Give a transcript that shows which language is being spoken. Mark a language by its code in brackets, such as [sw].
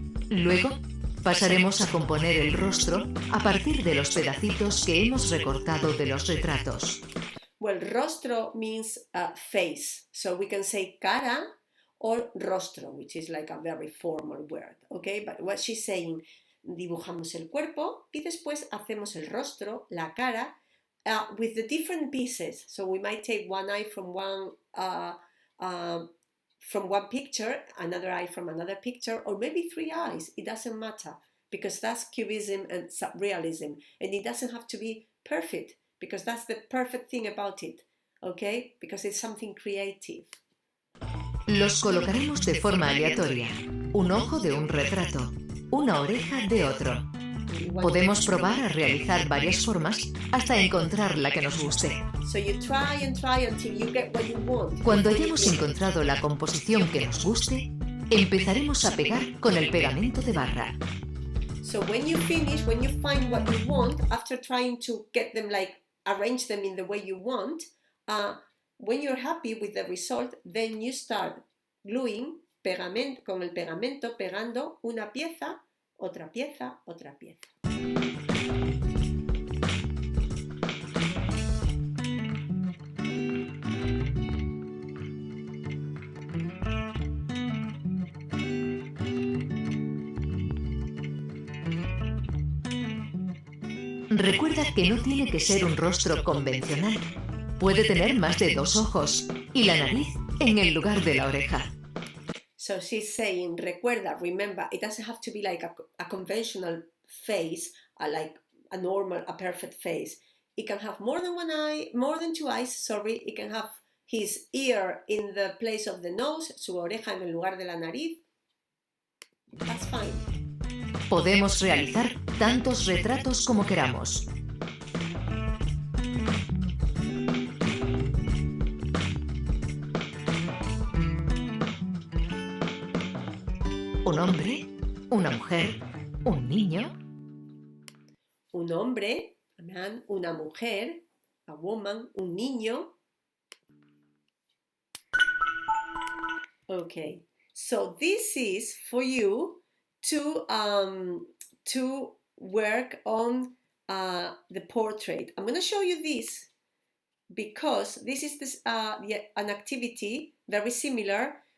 [es] Luego, pasaremos a componer el rostro a partir de los pedacitos que hemos recortado de los retratos. [en] Well, rostro means face, so we can say cara or rostro, which is like a very formal word, okay? But what she's saying, [es] dibujamos el cuerpo y después hacemos el rostro, la cara, [en] with the different pieces. So we might take one eye from one picture, another eye from another picture, or maybe 3 eyes. It doesn't matter, because that's cubism and surrealism, and it doesn't have to be perfect, because that's the perfect thing about it, okay? Because it's something creative. [es] Los colocaremos de forma aleatoria. Un ojo de un retrato, una oreja de otro. Podemos probar a realizar varias formas hasta encontrar la que nos guste. [en] So you try and try until you get what you want. [es] Cuando hayamos encontrado la composición que nos guste, empezaremos a pegar con el pegamento de barra. [en] So when you finish, when you find what you want, after trying to get them, like arrange them in the way you want, when you're happy with the result, then you start gluing [es] con el pegamento, pegando una pieza, otra pieza, [en] otra pieza. [es] Recuerda que no tiene que ser un rostro convencional. Puede tener más de 2 ojos y la nariz en el lugar de la oreja. [en] So she's saying, recuerda, remember, it doesn't have to be like a conventional face, like a normal, a perfect face. It can have more than 1 eye, more than 2 eyes, sorry. It can have his ear in the place of the nose, [es] su oreja en el lugar de la nariz. [en] That's fine. [es] Podemos realizar tantos retratos como queramos. Un hombre, una mujer, un niño. Un hombre, [en] a man, [es] una mujer, [en] a woman, [es] un niño. [en] Okay, so this is for you to work on the portrait. I'm going to show you this because this is an activity very similar.